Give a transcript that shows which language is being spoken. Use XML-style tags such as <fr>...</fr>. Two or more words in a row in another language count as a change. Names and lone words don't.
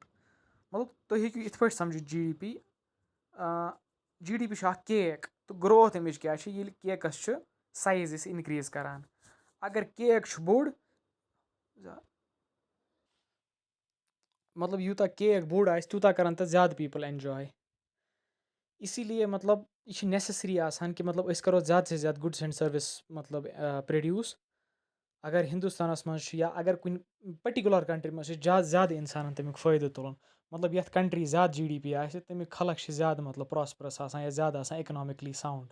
<ks>مطلب تُہۍ ہیٚکِو یِتھ پٲٹھۍ سَمجھِتھ جی ڈی پی. جی ڈی پی چھُ اَکھ کیک تہٕ گرٛوتھ اَمِچ کیٛاہ چھِ ییٚلہِ کیکَس چھُ سایز أسۍ اِنکرٛیٖز کَران. اگر کیک چھُ بوٚڑ مطلب یوٗتاہ کیک بوٚڑ آسہِ تیوٗتاہ کَرَن تَتھ زیادٕ</ks> <en>people enjoy.</en> <ur>اسی لیے</ur> <ks>مطلب یہِ چھِ نٮ۪سَسری آسان کہِ مطلب أسۍ کَرو زیادٕ سے زیادٕ</ks> <en>goods and service</en> <ks>مطلب پرٛوڈیوٗس. اگر ہِندُستانَس منٛز چھُ یا اگر کُنہِ</ks> <en>particular country</en> <ks>منٛز چھِ زیادٕ اِنسانَن تَمیُک فٲیدٕ تُلُن. مطلب یَتھ کَنٹرٛی زیادٕ جی ڈی پی آسہِ تَمیُک خلق چھِ زیادٕ مطلب پرٛاسپرَس آسان یا زیادٕ آسان</ks> <en>economically sound.</en>